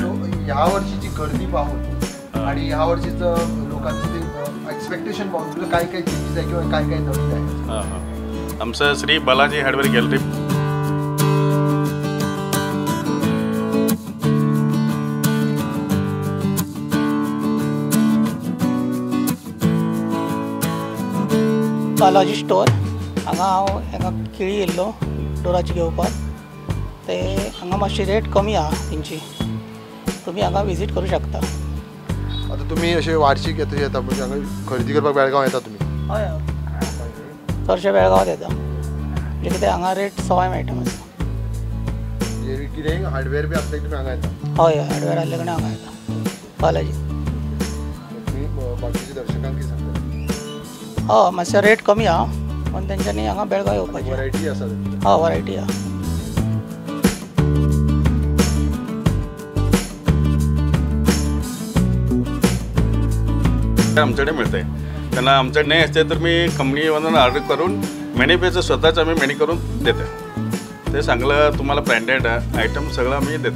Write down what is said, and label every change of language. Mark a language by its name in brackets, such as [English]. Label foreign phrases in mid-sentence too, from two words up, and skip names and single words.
[Marathi] So, या वर्षीची गर्दी पाहून आणि या वर्षीचं लोकांचं ते एक्सपेक्टेशन पाहून तुझं काय काय चेंजेस आहे किंवा काय काय नवीन आहे. हां हां आमचं श्री बालाजी हार्डवेअर गॅलरी [Konkani] बालाजी स्टोर हांगा हांगा केळी येयल्लो डोराची घेवपाक. ते हांगा मातशी रेट कमी आहा तेंची. तुमी हांगा विजीट करूं शकता. आता तुम्ही असे वार्षिक येता म्हणजे हांगा खरेदी करपाक बेळगांव येता तुम्ही. हय हय चडशे बेळगांवांत येता म्हणजे कितें हांगा रेट सवाय मेळटा मातसो. कितेंय हार्डवेअर बी असता तुम्ही हांगा येता. हय हय हार्डवेअर आसले कडे हांगा येता बालाजी. तुम्ही बाकीच्या दर्शकांक कितें सांगता. हय मातशे रेट कमी आहा पण तेंच्यांनी हांगा बेळगांव येवपाचें. वरायटी आसा. हय वरायटी आहा. [Marathi] आमच्याकडे मिळते. त्यांना आमच्याकडे नाही असते तर मी कंपनीमधून ऑर्डर करून मॅन्युफॅक्चर स्वतःच आम्ही मॅन्यू करून देतो. ते चांगलं तुम्हाला [English] branded item [Marathi] सगळं आम्ही देतो.